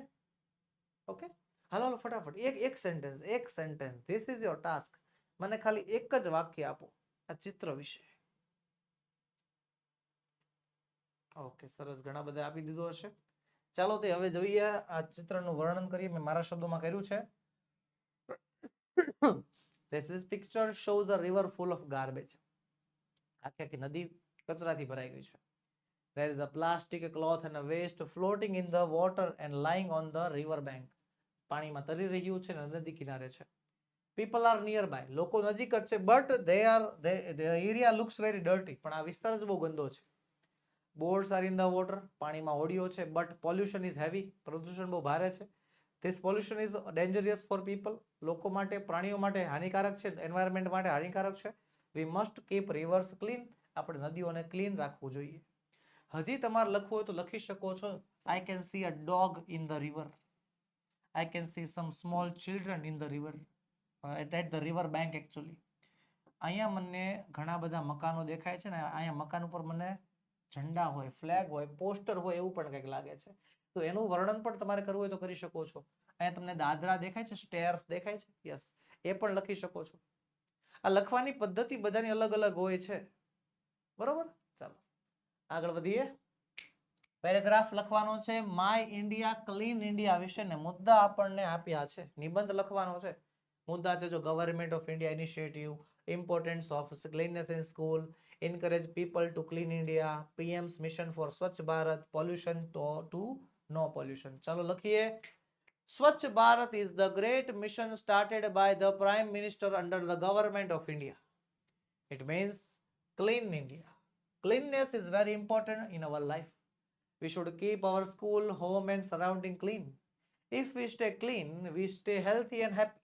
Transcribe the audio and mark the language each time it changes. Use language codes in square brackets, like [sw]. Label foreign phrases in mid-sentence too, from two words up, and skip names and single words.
[gu] ઓકે, હાલો ફટાફટ એક સેન્ટેન્સ. [en] this is your task. [gu] મને ખાલી એક જ વાક્ય આપો આ ચિત્ર વિશે. ઓકે, સરસ, ઘણા બધા આપી દીધો હશે. ચાલો તે હવે જોઈએ આ ચિત્રનું વર્ણન કરીએ. મેં મારા શબ્દોમાં કર્યું છે. [en] This picture shows a river full of garbage. [gu] આખી નદી કચરાથી ભરાઈ ગઈ છે. [en] There is a plastic cloth and a waste floating in the water and lying on the river bank. [gu] પાણીમાં તરી રહ્યું છે અને નદી કિનારે છે. [en] People are nearby. [gu] લોકો નજીક જ છે, [en] but the area looks very dirty. [gu] પણ આ વિસ્તાર જ બહુ ગંદો છે. [en] Boats are in the water. [gu] પાણીમાં હોડીઓ છે, [en] but pollution is heavy. [gu] પ્રદૂષણ બહુ ભારે છે. [en] This pollution is dangerous for people. [gu] લોકો માટે, પ્રાણીઓ માટે હાનિકારક છે, એન્વાયરમેન્ટ માટે હાનિકારક છે. [en] We must keep rivers clean. [gu] આપણે નદીઓને ક્લીન રાખવું જોઈએ. હજી તમારે લખવું હોય તો લખી શકો છો. [en] I can see a dog in the river. I can see some small children in the river. At the river bank actually. [gu] અહીંયા મને ઘણા બધા મકાનો દેખાય છે ને, અહીંયા મકાન ઉપર મને ઝંડા હોય, ફ્લેગ હોય, પોસ્ટર હોય એવું પણ કંઈક લાગે છે. તો એનું વર્ણન પણ તમારે કરવું હોય તો કરી શકો છો. અહીંયા તમને દાદરા દેખાય છે, સ્ટેર્સ દેખાય છે, યસ, એ પણ લખી શકો છો. આ લખવાની પદ્ધતિ બધાની અલગ અલગ હોય છે, બરોબર? ચાલો આગળ વધીએ. પેરેગ્રાફ લખવાનો છે [en] My India Clean India [gu] વિશે ને મુદ્દા આપણને આપ્યા છે. નિબંધ લખવાનો છે. મુદ્દા છે જો [en] Government of India initiative, importance of cleanliness in school, encourage people to clean India, PM's mission for Swachh Bharat, pollution to no pollution. [gu] ચાલો લખીએ. [en] Swachh Bharat is the great mission started by the Prime Minister under the government of India. It means clean India. Cleanliness is very important in our life. We should keep our school, home and surrounding clean. If we stay clean, we stay healthy and happy.